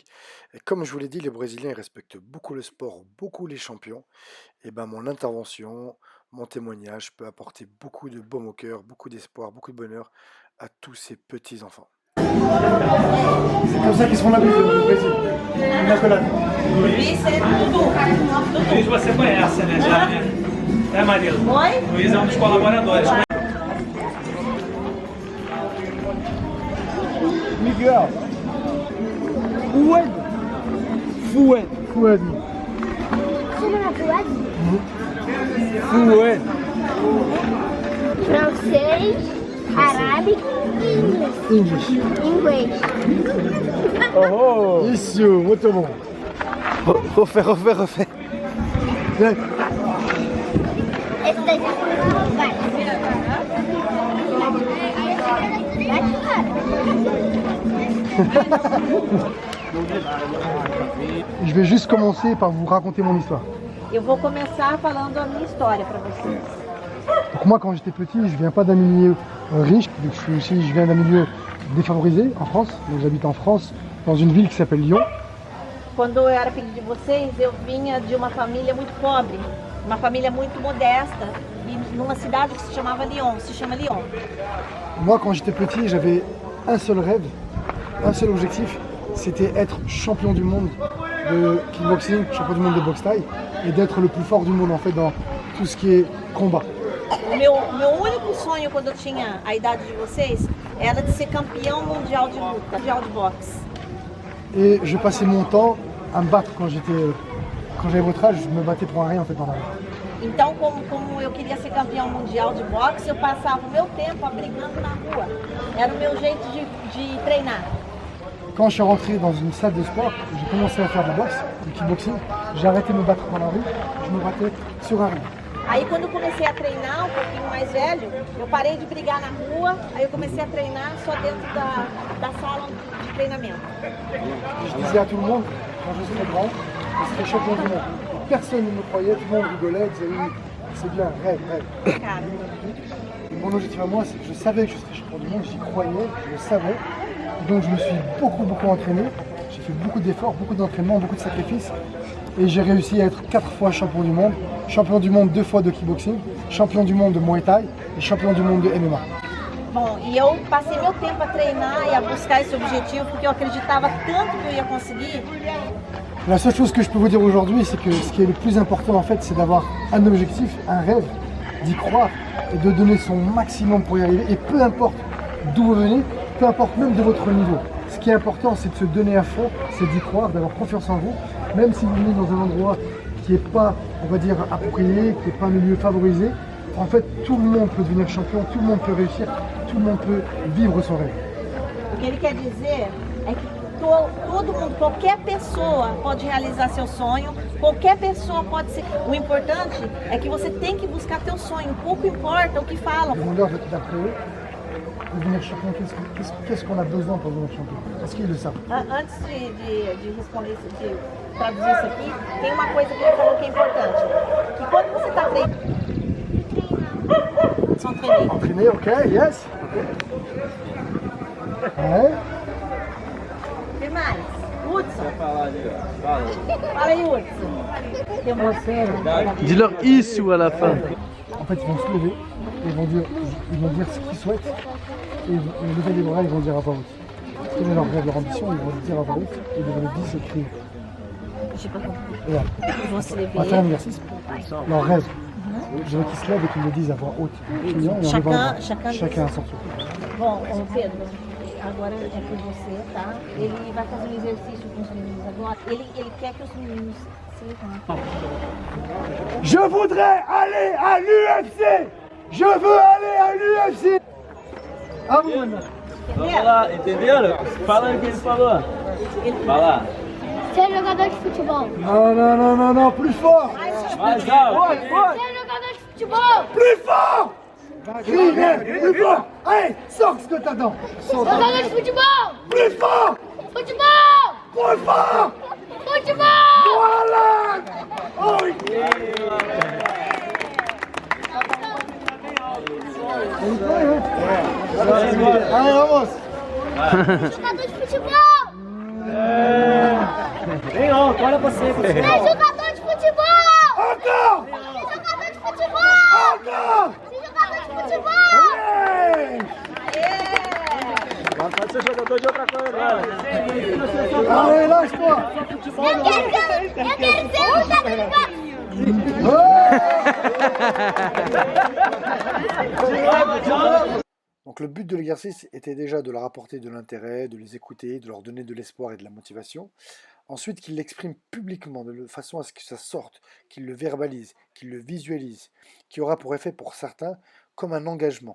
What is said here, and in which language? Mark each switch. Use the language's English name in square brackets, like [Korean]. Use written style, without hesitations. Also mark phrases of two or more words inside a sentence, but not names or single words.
[French] Et comme je vous l'ai dit, les Brésiliens ils respectent beaucoup le sport, beaucoup les champions. Et ben mon intervention, mon témoignage peut apporter beaucoup de baume au cœur, beaucoup d'espoir, beaucoup de bonheur à tous ces petits enfants. C'est comme ça qu'ils se font la bise au Brésil. Une accolade. [Portuguese] Luiz é Dudu. Luiz você conhece, né? Já, né? É, Marilo? Oi? Luiz é um dos colaboradores. Miguel. Fouad. Fouad. Fouad. Fouad. Francês, arábico e English. inglês. Oh, isso, muito bom. Refait. Vai. Esse daqui vai. [French] Je vais juste commencer par vous raconter mon histoire. [Portuguese] Eu vou começar falando a minha história para vocês. [French] Donc moi, quand j'étais petit, je viens pas d'un milieu riche, donc je viens d'un milieu défavorisé en France. Donc j'habite en France, dans une ville qui s'appelle Lyon. [Portuguese] Quando eu era filho de vocês, eu vinha de uma família muito pobre, uma família muito modesta, e numa cidade que se chama Lyon. [French] Moi, quand j'étais petit, j'avais un seul rêve, un seul objectif, c'était être champion du monde de kickboxing, champion du monde de boxe thaï, et d'être le plus fort du monde en fait dans tout ce qui est combat. [Portuguese] O meu único sonho quando eu tinha a idade de vocês era de ser campeão mundial de luta, mundial de boxe. [French] Et je passais mon temps à me battre quand j'avais votre âge, je me battais pour un rien en fait dans la vie. [Portuguese] Então, como eu queria ser campeão mundial de boxe, eu passava o meu tempo brigando na rua. Era o meu jeito de treinar. [French] Quand je suis rentré dans une salle de sport, j'ai commencé à faire de la boxe, du kickboxing, j'ai arrêté de me battre dans la rue, je me battais sur un ring. [Portuguese] Aí quando eu comecei a treinar, um pouquinho mais velho, eu parei de brigar na rua, aí eu comecei a treinar só dentro da sala de treinamento. [French] Je disais à tout le monde, quand je serai grand, je serai champion du monde. Personne ne me croyait, tout le monde rigolait, disait oui, c'est bien, rêve. [Portuguese] Cara, [French] Mon objectif à moi, c'est que je savais que je serais champion du monde, j'y croyais, je le savais. Donc je me suis beaucoup entraîné, j'ai fait beaucoup d'efforts, beaucoup d'entraînement, beaucoup de sacrifices. Et j'ai réussi à être 4 fois champion du monde 2 fois de kickboxing, champion du monde de Muay Thai et champion du monde de MMA. [Portuguese] bom, e eu passei meu tempo a treinar e a buscar esse objetivo porque eu acreditava tanto que eu ia conseguir. [French] La seule chose que je peux vous dire aujourd'hui, c'est que ce qui est le plus important en fait, c'est d'avoir un objectif, un rêve, d'y croire et de donner son maximum pour y arriver. Et peu importe d'où vous venez, peu importe même de votre niveau. Ce qui est important, c'est de se donner à fond, c'est d'y croire, d'avoir confiance en vous, même si vous venez dans un endroit qui n'est pas, on va dire, approprié, qui n'est pas un milieu favorisé. En fait, tout le monde peut devenir champion, tout le monde peut réussir, tout le monde peut vivre son rêve. [Portuguese] O que ele quer dizer é que todo mundo, qualquer pessoa pode realizar seu sonho, qualquer pessoa pode ser. O importante é que você tem que buscar teu sonho, pouco importa o que falam. [French] Les vendeurs, d'après eux, devenir champion, qu'est-ce qu'on a besoin pour devenir champion? Est-ce qu'ils le savent? [Portuguese] Antes de responder isso, de traduzir isso aqui, tem uma coisa que ele falou que é importante. Que quando você está treinando, [French] s'entraîner. Entraîner, ok, yes. Ouais. [Portuguese] O que mais? Hudson. Fala aí, Hudson. Tem uma... [French] Dis-leur isso à la fin. En fait, ils vont se lever, et ils vont dire ce qu'ils souhaitent, et ils vont lever les bras, ils vont dire à voix haute. Quel est leur rêve, leur ambition, ils vont le dire à voix haute, et devant l'église, écrire. J'ai pas compris. Et là, Ils vont se lever. on va faire un exercice. Leur rêve. Je veux qu'ils se lèvent et qu'ils le disent à voix haute. Criant et en levant les bras. Chacun à son tour. [Portuguese] Bom, Pedro, agora é com você, tá? Ele vai fazer um exercício com os meninos agora. Ele quer que os meninos se levantem. [French] Je voudrais aller à l'UFC. Je veux aller à l'UFC. À vous, maintenant. [Portuguese] Vamos lá, entenderam? Fala o que ele falou. Fala. Ser jogador de futebol. [French] Non, plus fort. [Portuguese] Mais alto. Ser jogador de futebol. [French] Plus fort. Crie, plus fort. Allez, sors ce que t'as dedans. [Portuguese] Jogador de futebol. [French] Plus fort. [Portuguese] Futebol. [French] Plus fort. [Portuguese] Futebol. [French] Voilà. Oh, oui. Allez, [Portuguese] vamos. Jogador de futebol. Vem alto, olha pra você. Ser jogador de futebol. [French] Encore. [Portuguese] Ser jogador de futebol. [French] Encore. [Portuguese] Ser jogador de futebol. Agora pode ser jogador de outra coisa agora. [French] Allez, lâche-toi. [Portuguese] Eu quero ser lutador de [French] Donc le but de l'exercice était déjà de leur apporter de l'intérêt, de les écouter, de leur donner de l'espoir et de la motivation. Ensuite, qu'ils l'expriment publiquement, de façon à ce que ça sorte, qu'ils le verbalisent, qu'ils le visualisent, qui aura pour effet pour certains comme un engagement.